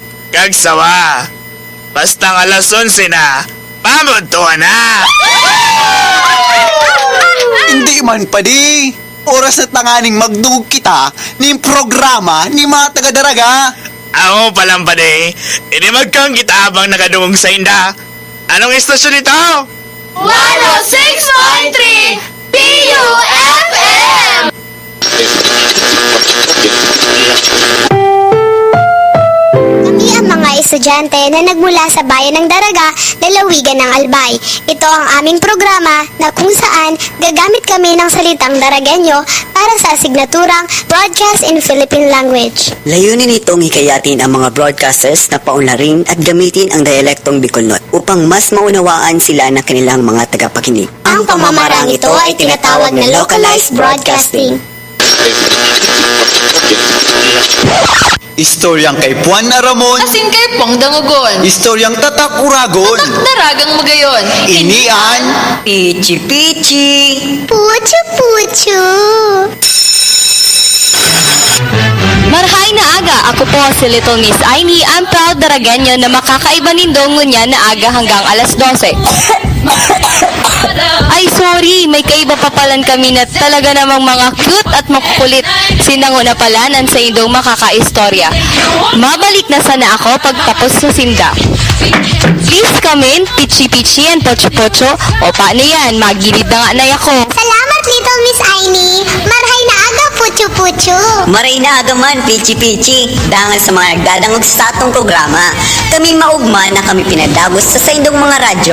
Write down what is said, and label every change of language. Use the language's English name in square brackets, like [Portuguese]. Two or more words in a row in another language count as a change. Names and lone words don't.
[Bikol] kag sawa. Basta nga alas 11 na, pamuntuhan na! Hindi man pa di. Oras na tanganing magdugog kita ni programa ni mga taga-daraga. Ako palang pade, hindi magkang kita habang nakadungog sa inda. [Filipino] Anong istasyon ito? 106.3 PUFM! Kami ang mga estudyante na nagmula sa bayan ng Daraga, lalawigan ng Albay. Ito ang aming programa na kung saan gagamit kami ng salitang Daragenyo para sa asignaturang Broadcast in Philippine Language. Layunin nitong hikayatin ang mga broadcasters na paunlarin at gamitin ang dialektong Bicolnot upang mas maunawaan sila ng kanilang mga tagapakinig. Ang pamamarang ito ay tinatawag na [English] localized broadcasting. [Bikol] Istoryang kay Juan Aramon. Asin kay Pong Dangugon. Istoryang tatak Uragon. Daragang Magayon. Inian. Pichi-pichi! Puchu-puchu! Marhay na aga, ako po si Little Miss Aimee, ang proud Daragenyo na makakaiba nindongo niya na aga hanggang alas 12. [Filipino] Ay sorry, may kaiba pa palan kami na talaga namang mga cute at makukulit. [Bikol] Sinango na palanan sa indong makakaistorya. Mabalik na sana ako pagtapos sa sinda. [English] Please come in, pichi-pichi and pocho-pocho. [Bikol] O paano yan, magilid na nga na ako. Salamat, Little Miss Aimee. Marhay na aga, puchu-puchu. Maray na agaman, pichi-pichi. Dahil sa mga nagdadangog sa atong programa, kami maugma na kami pinadagos sa saindong mga radyo.